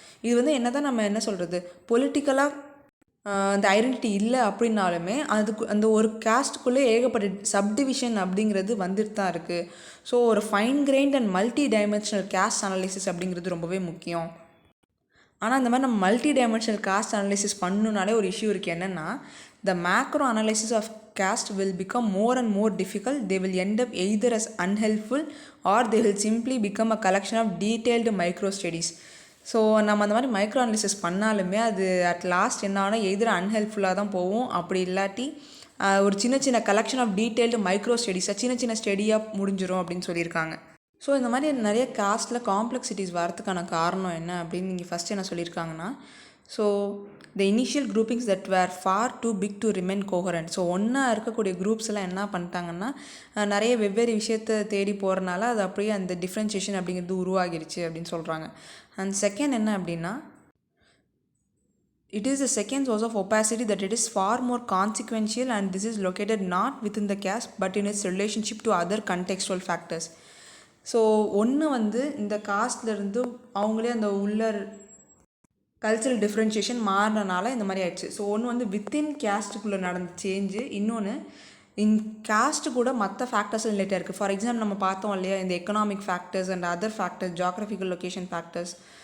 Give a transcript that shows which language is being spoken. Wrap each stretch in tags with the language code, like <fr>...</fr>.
<ta>இது வந்து என்ன தான் நம்ம என்ன சொல்கிறது பொலிட்டிக்கலாக அந்த ஐடென்டிட்டி இல்லை அப்படின்னாலுமே அதுக்கு அந்த ஒரு காஸ்ட்டுக்குள்ளே ஏகப்பட்ட சப்டிவிஷன் அப்படிங்கிறது வந்துட்டு தான் இருக்குது. ஸோ ஒரு fine grained and multi dimensional cost analysis அப்படிங்கிறது ரொம்பவே முக்கியம். ஆனால் இந்த மாதிரி நம்ம மல்டி டைமென்ஷனல் காஸ்ட் அனாலிசிஸ் பண்ணணுனாலே ஒரு இஷ்யூ இருக்குது. என்னென்னா</ta> <en>The macro analysis of caste will become more and more difficult. They will end up either as unhelpful or they will simply become a collection of detailed micro studies.</en> <ta>So நம்ம அந்த மாதிரி micro analysis பண்ணாலுமே அது at last என்ன ஆனால் எதிர அன்ஹெல்ப்ஃபுல்லாக தான் போகும். அப்படி இல்லாட்டி ஒரு சின்ன சின்ன கலெக்ஷன் ஆஃப் டீட்டெயில்டு மைக்ரோ ஸ்டடீஸாக சின்ன சின்ன ஸ்டடியாக முடிஞ்சிடும் அப்படின்னு சொல்லியிருக்காங்க. ஸோ இந்த மாதிரி நிறைய காஸ்ட்டில் காம்ப்ளெக்சிட்டிஸ் வரதுக்கான காரணம் என்ன அப்படின்னு நீங்கள் ஃபஸ்ட்டு என்ன சொல்லியிருக்காங்கன்னா, so</ta> <en>The initial groupings that were far too big to remain coherent.</en> <ta>So ஒன்றா இருக்கக்கூடிய குரூப்ஸ் எல்லாம் என்ன பண்ணிட்டாங்கன்னா நிறைய வெவ்வேறு விஷயத்தை தேடி போகிறனால அது அப்படியே அந்த டிஃப்ரென்ஷியேஷன் அப்படிங்கிறது உருவாகிடுச்சு அப்படின்னு சொல்கிறாங்க. அண்ட் செகண்ட் என்ன அப்படின்னா</ta> <en>It is the second source of opacity that it is far more consequential, and this is located not within the caste but in its relationship to other contextual factors.</en> <ta>So ஒன்று வந்து இந்த காஸ்ட்லேருந்து அவங்களே அந்த உள்ள cultural differentiation மாறினால இந்த மாதிரி ஆயிடுச்சு. So ஒன்று வந்து வித்தின் கேஸ்ட்டுக்குள்ளே நடந்த சேஞ்சு, இன்னொன்று கேஸ்ட்டு கூட மற்ற ஃபேக்டர்ஸ் ரிலேட்டாக இருக்குது. ஃபார் எக்ஸாம்பிள் நம்ம பார்த்தோம் இல்லையா, இந்த economic factors and other factors, geographical location factors.</ta>